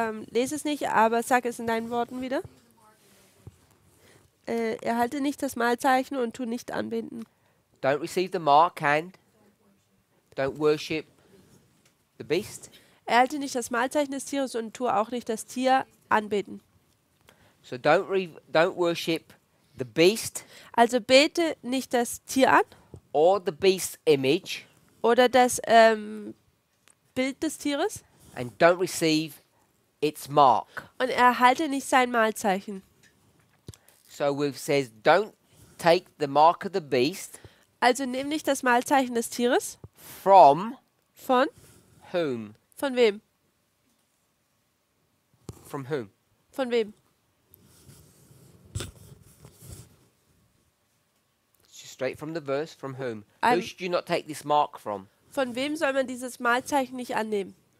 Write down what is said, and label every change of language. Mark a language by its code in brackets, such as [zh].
[de] Lese es nicht, aber sag es in deinen Worten wieder. Erhalte nicht das Mahlzeichen und tu nicht anbeten. [en] Don't receive the mark and don't worship the beast. [de] Erhalte nicht das Mahlzeichen des Tieres und tu auch nicht das Tier anbeten. [en] So don't worship the beast [de] Also bete nicht das Tier an [en] or the beast's image, [de] oder das Bild des Tieres [en] and don't receive its mark. [de] und erhalte nicht sein Mahlzeichen. [en] So it says, don't take the mark of the beast [de] Also nimm nicht das Mahlzeichen des Tieres. [en] from [de] Von? [en] whom? [de] Von wem? [en] From whom? [de] Von wem? [en] Just straight from the verse. From whom? I'm- Who should you not take this mark from? [de] Von wem soll man dieses Mahlzeichen nicht annehmen?